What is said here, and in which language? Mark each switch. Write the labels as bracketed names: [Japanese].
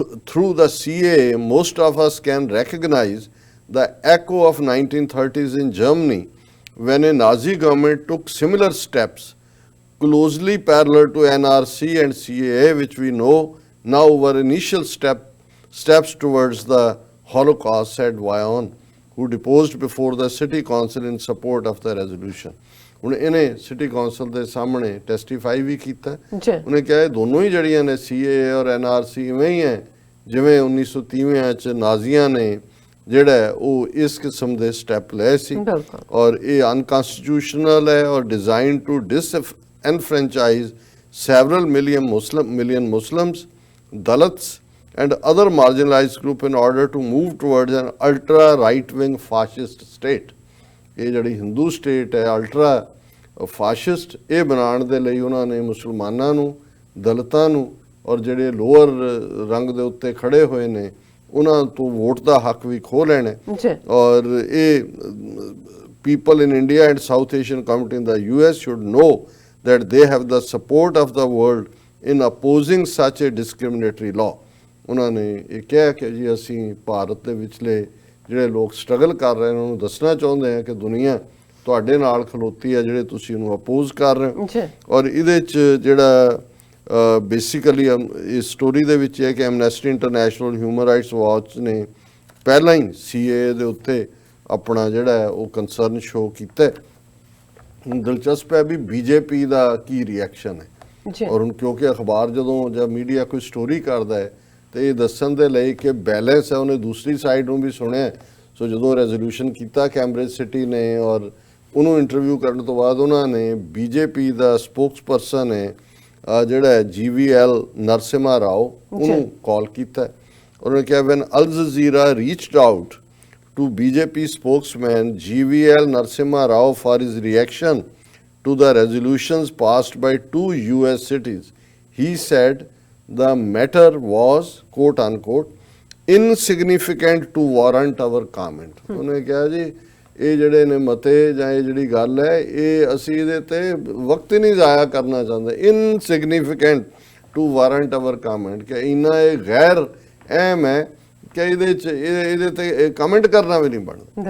[English] Through the CAA most of us can recognize the echo of 1930s in Germany when a Nazi government took similar steps closely parallel to NRC and CAA, which we know now were initial steps towards the Holocaust, said Vaughan, who deposed before the city council in support of the resolution। [Punjabi] ਹੁਣ ਇਹਨੇ city council ਦੇ ਸਾਹਮਣੇ ਟੈਸਟੀਫਾਈ ਵੀ ਕੀਤਾ। ਉਹਨੇ ਕਿਹਾ ਇਹ ਦੋਨੋਂ ਹੀ ਜਿਹੜੀਆਂ ਨੇ CAA ਔਰ NRC ਇਵੇਂ ਹੀ ਹੈ ਜਿਵੇਂ 1930 ਚ ਨਾਜ਼ੀਆਂ ਨੇ ਜਿਹੜਾ ਉਹ ਇਸ ਕਿਸਮ ਦੇ ਸਟੈਪ ਲਏ ਸੀ ਔਰ ਇਹ ਅਨਕਨਸਟੀਟਿਊਸ਼ਨਲ ਹੈ ਔਰ [English] Design to disenfranchise several million Muslims, Dalits and other marginalized group in order to move towards an ultra right-wing fascist state। [Punjabi] ਇਹ ਜਿਹੜੀ ਹਿੰਦੂ ਸਟੇਟ ਹੈ ਅਲਟਰਾ ਫਾਸ਼ਿਸਟ ਇਹ ਬਣਾਉਣ ਦੇ ਲਈ ਉਹਨਾਂ ਨੇ ਮੁਸਲਮਾਨਾਂ ਨੂੰ, ਦਲਿਤਾਂ ਨੂੰ ਔਰ ਜਿਹੜੇ ਲੋਅਰ ਰੰਗ ਦੇ ਉੱਤੇ ਖੜੇ ਹੋਏ ਨੇ ਉਹਨਾਂ ਤੋਂ ਵੋਟ ਦਾ ਹੱਕ ਵੀ ਖੋਹ ਲੈਣਾ। ਔਰ ਇਹ [English] people in India and South Asian community in the US should know that they have the support of the world in opposing such a discriminatory law। [Punjabi] ਉਹਨਾਂ ਨੇ ਇਹ ਕਿਹਾ ਕਿ ਜੀ ਅਸੀਂ ਭਾਰਤ ਦੇ ਵਿਚਲੇ ਜਿਹੜੇ ਲੋਕ ਸਟਰਗਲ ਕਰ ਰਹੇ ਨੇ ਉਹਨਾਂ ਨੂੰ ਦੱਸਣਾ ਚਾਹੁੰਦੇ ਹਾਂ ਕਿ ਦੁਨੀਆ ਤੁਹਾਡੇ ਨਾਲ ਖਲੋਤੀ ਹੈ ਜਿਹੜੇ ਤੁਸੀਂ ਉਹਨੂੰ ਅਪੋਜ਼ ਕਰ ਰਹੇ ਹੋ। ਔਰ ਇਹਦੇ 'ਚ ਜਿਹੜਾ ਬੇਸਿਕਲੀ ਇਸ ਸਟੋਰੀ ਦੇ ਵਿੱਚ ਹੈ ਕਿ Amnesty international, human rights watch ਨੇ ਪਹਿਲਾਂ ਹੀ CAA ਦੇ ਉੱਤੇ ਆਪਣਾ ਜਿਹੜਾ ਹੈ ਉਹ ਕੰਸਰਨ ਸ਼ੋ ਕੀਤਾ। ਹੁਣ ਦਿਲਚਸਪ ਹੈ ਵੀ BJP ਦਾ ਕੀ ਰਿਐਕਸ਼ਨ ਹੈ। ਔਰ ਹੁਣ ਕਿਉਂਕਿ ਅਖਬਾਰ ਜਦੋਂ ਜਾਂ ਮੀਡੀਆ ਕੋਈ ਸਟੋਰੀ ਕਰਦਾ ਹੈ ਤੇ ਇਹ ਦੱਸਣ ਦੇ ਲਈ ਕਿ ਬੈਲੈਂਸ ਹੈ ਉਹਨੇ ਦੂਸਰੀ ਸਾਈਡ ਨੂੰ ਵੀ ਸੁਣਿਆ। ਸੋ ਜਦੋਂ ਰੈਜ਼ੋਲੂਸ਼ਨ ਕੀਤਾ ਕੈਂਬਰਿਜ ਸਿਟੀ ਨੇ ਔਰ ਉਹਨੂੰ ਇੰਟਰਵਿਊ ਕਰਨ ਤੋਂ ਬਾਅਦ ਉਹਨਾਂ ਨੇ BJP ਦਾ ਸਪੋਕਸਪਰਸਨ ਹੈ ਜਿਹੜਾ ਹੈ GVL ਨਰਸਿਮਹਾ ਰਾਓ ਉਹਨੂੰ ਕਾਲ ਕੀਤਾ। ਉਹਨੇ ਕਿਹਾ [English] when Al Jazeera reached out to BJP spokesman GVL Narasimha Rao for his reaction to the resolutions passed by 2 US cities, he said the matter was quote unquote insignificant to warrant our comment। [Punjabi] ਉਹਨੇ ਕਿਹਾ ਜੀ ਇਹ ਜਿਹੜੇ ਨੇ ਮਤੇ ਜਾਂ ਇਹ ਜਿਹੜੀ ਗੱਲ ਹੈ ਇਹ ਅਸੀਂ ਇਹਦੇ ਤੇ ਵਕਤ ਹੀ ਨਹੀਂ ਜ਼ਾਇਆ ਕਰਨਾ ਚਾਹੁੰਦੇ। [English] insignificant to warrant our comment [Punjabi] ਕਿ ਇੰਨਾ ਇਹ ਗੈਰ ਅਹਿਮ ਹੈ ਕਿ ਇਹਦੇ ਤੇ ਕਮੈਂਟ ਕਰਨਾ ਵੀ ਨਹੀਂ ਬਣਦਾ।